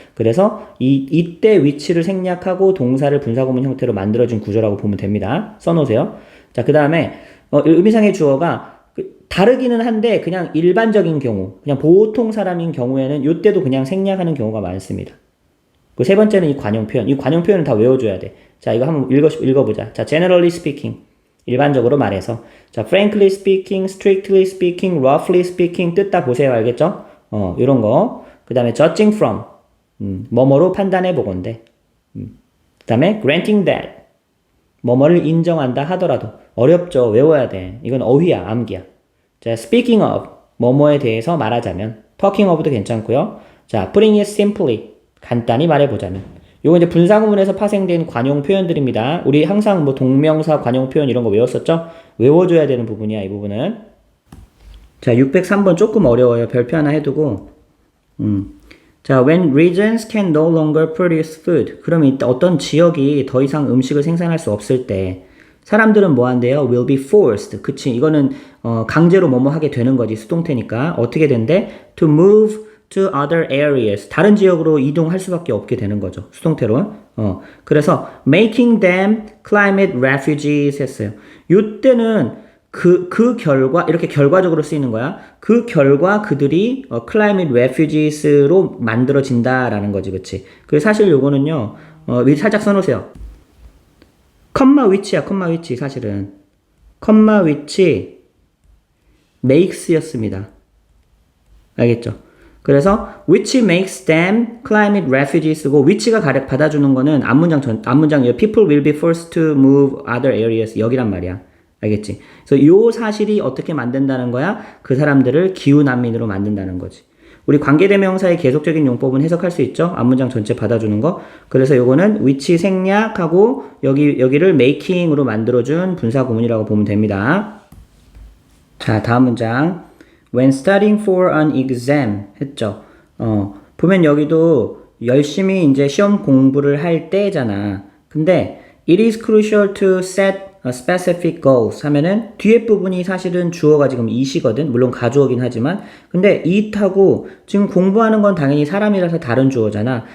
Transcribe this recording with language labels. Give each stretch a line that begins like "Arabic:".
Korean: 그래서 이때 위치를 생략하고 동사를 분사구문 형태로 만들어준 구조라고 보면 됩니다. 써놓으세요. 자, 그 다음에 의미상의 주어가 다르기는 한데 그냥 일반적인 경우, 그냥 보통 사람인 경우에는 이때도 그냥 생략하는 경우가 많습니다. 그 세 번째는 이 관용 표현. 이 관용 표현은 다 외워줘야 돼. 자, 이거 한번 읽어보자. 자,
English: generally speaking.
Korean: 일반적으로 말해서.
English: 자, frankly speaking, strictly speaking, roughly speaking.
Korean: 뜻 다 보세요. 알겠죠? 이런 거. 그 다음에 judging from. 뭐뭐로 판단해 보건대. 그 다음에 granting that. 뭐뭐를 인정한다 하더라도. 어렵죠? 외워야 돼. 이건 어휘야, 암기야. 자, speaking of. 뭐뭐에 대해서 말하자면. talking of도 괜찮고요. 자,
English: putting it simply.
Korean: 간단히 말해보자면. 요거 이제 분사구문에서 파생된 관용 표현들입니다. 우리 항상 뭐 동명사 관용 표현 이런 거 외웠었죠? 외워줘야 되는 부분이야, 이 부분은. 자, 603번 조금 어려워요. 별표 하나 해두고. 자,
English: when regions can no longer produce food.
Korean: 그러면 어떤 지역이 더 이상 음식을 생산할 수 없을 때 사람들은 뭐 한대요?
English: will be forced.
Korean: 그치? 이거는 강제로 뭐뭐 하게 되는 거지. 수동태니까. 어떻게 된대?
English: to move to other areas.
Korean: 다른 지역으로 이동할 수밖에 없게 되는 거죠. 수동태로. 그래서
English: making them climate refugees 했어요.
Korean: 요때는 그 결과, 이렇게 결과적으로 쓰이는 거야. 그 결과 그들이
English: climate refugees
Korean: 로 만들어진다라는 거지, 그치? 그리고 사실 요거는요, 살짝 써놓으세요. 컴마 위치야, 컴마 위치, 사실은. 컴마 위치, makes였습니다. 알겠죠?
English: 그래서, which makes them climate refugees고, which가
Korean: 받아주는 거는 앞문장이에요.
English: people will be forced to move other areas.
Korean: 여기란 말이야. 알겠지? 그래서 요 사실이 어떻게 만든다는 거야? 그 사람들을 기후난민으로 만든다는 거지. 우리 관계대명사의 계속적인 용법은 해석할 수 있죠? 앞문장 전체 받아주는 거. 그래서 요거는 위치 생략하고 여기를 making으로 만들어준 분사구문이라고 보면 됩니다. 자, 다음 문장.
English: When studying for an exam
Korean: 했죠? 보면 여기도 열심히 이제 시험 공부를 할 때잖아. 근데
English: it is crucial to set specific goals
Korean: 하면은 뒤에 부분이 사실은 주어가 지금 it이거든. 물론 가주어긴 하지만 근데 it하고 지금 공부하는 건 당연히 사람이라서 다른 주어잖아.